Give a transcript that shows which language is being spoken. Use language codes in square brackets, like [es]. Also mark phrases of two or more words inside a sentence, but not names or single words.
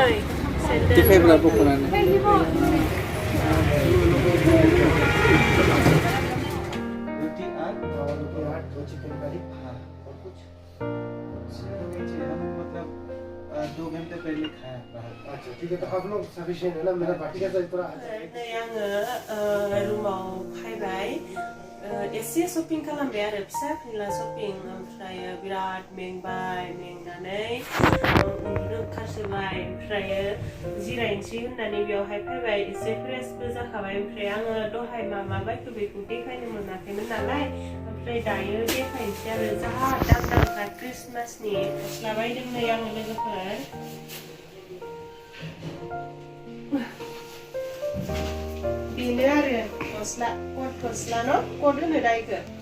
[brx] दिखायब्रा दख'नानि [hi] अच्छा ठीक है तो आप लोग सफिशिएंट है ना मेरा बाकी का साइज थोड़ा [brx] आङो रुमाव फैबाय एसे शपिं खालामबाय आरो फिसा फिनला शपिं ओमफ्राय बिराद मेंनानै उन्दुनो ओंखारसोबाय ओमफ्राय जिरायनोसै होननानै बेयावहाय फैबाय एसे फ्रेशबो जाखाबाय ओमफ्राय आङो दहाय मा बायखौ बेखौ देखायनो मोनाखैमोन नालाय ओमफ्राय दायो देखायनोसै आरो जा दाम क्रिसमासनि गस्ला बायदों नै आङो लोगोफोर बेनो आरो गस्ला कट गस्ला न' कट होनो दा इखो